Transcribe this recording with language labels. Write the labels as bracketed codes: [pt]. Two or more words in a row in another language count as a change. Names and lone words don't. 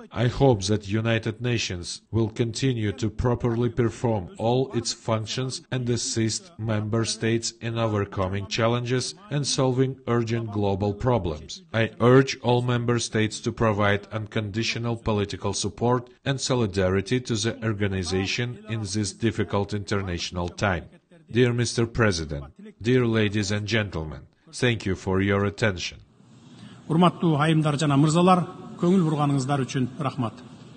[en] I hope that United Nations will continue to properly perform all its functions and assist member states in overcoming challenges and solving urgent global problems. I urge all member states to provide unconditional political support and solidarity to the organization in this difficult international time. Dear Mr. President, dear ladies and gentlemen, thank you for your attention. [ky] Урматтуу айымдар жана мырзалар, көңүл бурганыңыздар үчүн рахмат.